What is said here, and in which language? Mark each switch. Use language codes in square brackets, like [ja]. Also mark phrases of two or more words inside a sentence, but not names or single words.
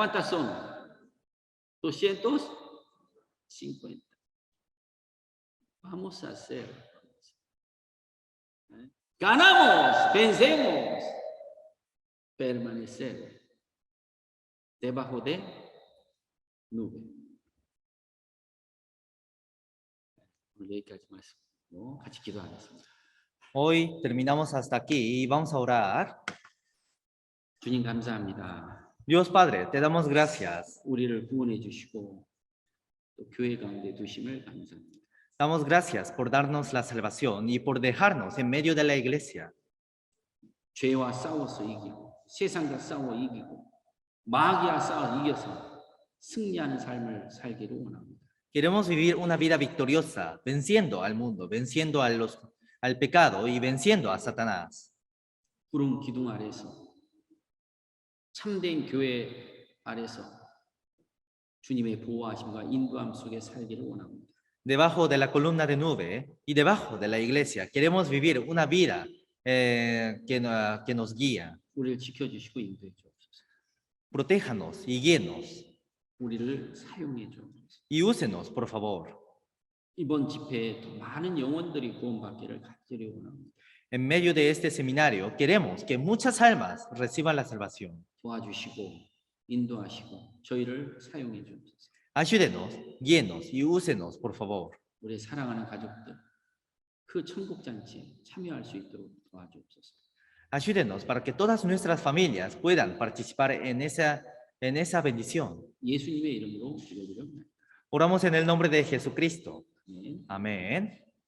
[es] Mitad, ¿cuántas son? 200. 50. Vamos a hacer. Ganamos, vencemos. Permanecer debajo de nube. [ko] 오늘 여기까지 말씀드리고 같이 기도하겠습니다. [es] Hoy terminamos hasta aquí y vamos a orar. [ko] 주님 감사합니다. [es] Dios Padre, te damos gracias. [ko] 우리를 구원해 주시고 또 교회 가운데 두심을 감사합니다. [es] Damos gracias por darnos la salvación y por dejarnos en medio de la iglesia. [ko] 죄와 싸워서 이기고 세상과 싸워 이기고 마귀와 싸워 이겨서 승리하는 삶을 살기를 원합니다. [es] Queremos vivir una vida victoriosa, venciendo al mundo, venciendo al pecado y venciendo a Satanás. [ko] 구름 기둥 아래서 참된 교회 아래서 주님의 보호하심과 인도함 속에 살기를 원합니다. [es] Debajo de la columna de nube y debajo de la iglesia, queremos vivir una vida que nos guía. [ko] 우리를 지켜주시고 인도해 주옵소서. [es] Protéjanos y guíenos [ko] 우리를 사용해 주옵소서. [es] y úsenos, por favor. [ko] 이번 집회에 더 많은 영혼들이 구원받기를 간절히 원합니다. [es] En medio de este seminario, queremos que muchas almas reciban la salvación. [ko] 도와주시고 인도하시고 저희를 사용해 주옵소서. [es] Ayúdenos, guíenos y úsenos, por favor. [ko] 우리 사랑하는 가족들 그 천국 잔치에 참여할 수 있도록 도와주옵소서. [es] Ayúdenos para que todas nuestras familias puedan participar en esa bendición. [ko] 예수님의 이름으로 기도드립니다. [es] Oramos en el nombre de Jesucristo. [ko] 아멘. [es] Amén.